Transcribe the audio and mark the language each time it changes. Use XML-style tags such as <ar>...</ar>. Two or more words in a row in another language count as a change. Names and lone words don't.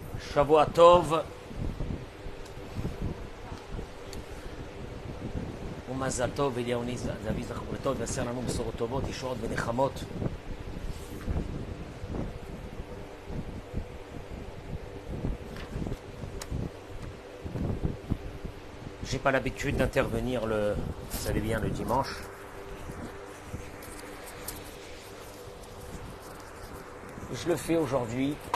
<he>שבוע טוב ומזל טוב אליהו זאבי זכרו לטוב ועשר לנו בשורות טובות, ישועות ונחמות.</he> <fr>J'ai pas l'habitude d'intervenir vous savez bien, le dimanche. Je le fais aujourd'hui.</fr>